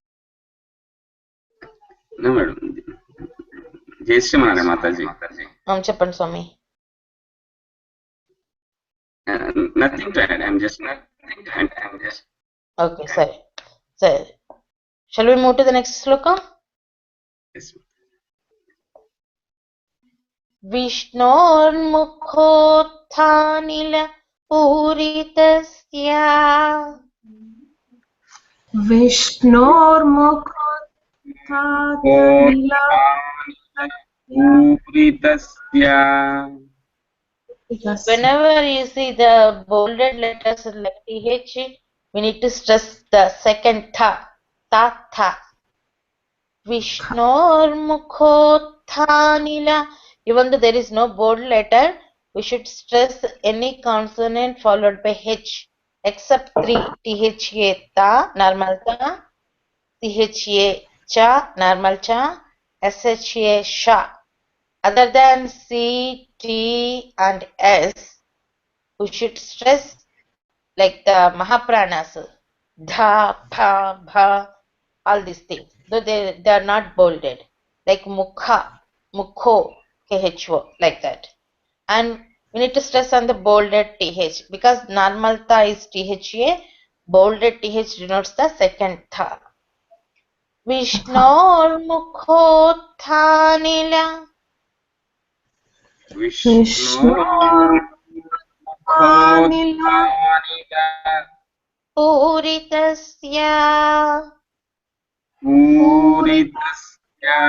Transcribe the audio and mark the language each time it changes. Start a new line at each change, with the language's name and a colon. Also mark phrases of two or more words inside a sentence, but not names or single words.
English: No, madam. Jai Shri Mare Mataji. Chappan Swami. Nothing to add. I'm just. Okay, sorry. So, shall we move to the next sloka? Yes.
Sanskrit: विष्णोर्मुखोत्थानिल पूरितस्य Puritasya.
English: Whenever you see the bolded letters like TH, we need to stress the second tha, tha. Vishnor even though there is no bold letter, we should stress any consonant followed by H except three. THA ta, normal ta, CHA cha, normal cha, SHA sha. Other than C, T and S, we should stress like the Mahapranas, dha, pha, bha, all these things. Though they are not bolded, like mukha, mukho, kho, like that. And we need to stress on the bolded th because normal tha is tha, bolded th denotes the second tha.
Sanskrit: विष्णोर्मुखोत्थानिल.
English: Vishnu.
Sanskrit: पूरितस्य पूरितस्य